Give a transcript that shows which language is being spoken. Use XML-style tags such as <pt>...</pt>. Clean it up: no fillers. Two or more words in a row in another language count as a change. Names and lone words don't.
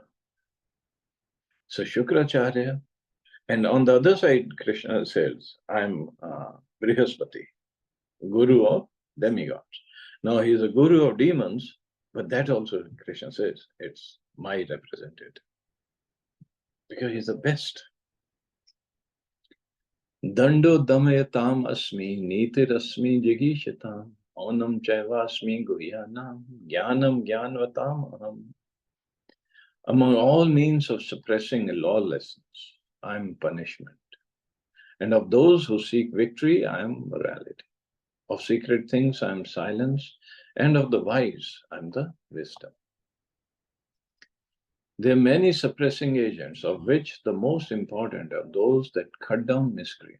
<en>So Shukracharya, and on the other side, Krishna says, I'm Brihaspati, guru of demigods. Now he is a guru of demons, but that also Krishna says, it's my representative. Because he's the best.</en> <sa>Dando damayatam asmi, nitirasmi jigishatam, onam chaivasmi guhyanam, jnanam jnanvatam aham.</sa> <en>Among all means of suppressing lawlessness, I am punishment. And of those who seek victory, I am morality. Of secret things, I am silence. And of the wise, I am the wisdom. There are many suppressing agents, of which the most important are those that cut down miscreants.</en>